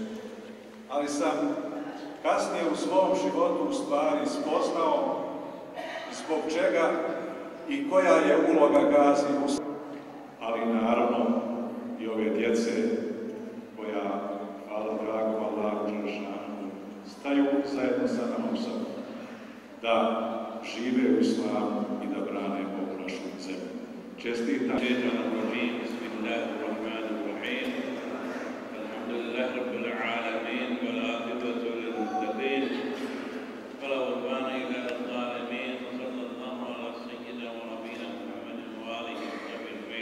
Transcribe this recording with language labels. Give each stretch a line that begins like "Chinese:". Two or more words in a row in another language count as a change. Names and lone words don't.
Bosnian: Ali sam kasnije u svom životu u stvari spoznao zbog čega i koja je uloga Gazi Usreba, ali naravno i ove djece koja, hvala dragom Allahu Đelešanu, staju zajedno sa namom sobom, da žive u islamu i da brane ovu našu zemlju. Čestitam.
Arabic: بسم الله الرحمن الرحيم. الحمد لله رب العالمين والعاقبة للمتقين. ولا عدوان إلا على الظالمين. صلى الله على سيدنا ونبينا محمد وعلى آله وصحبه.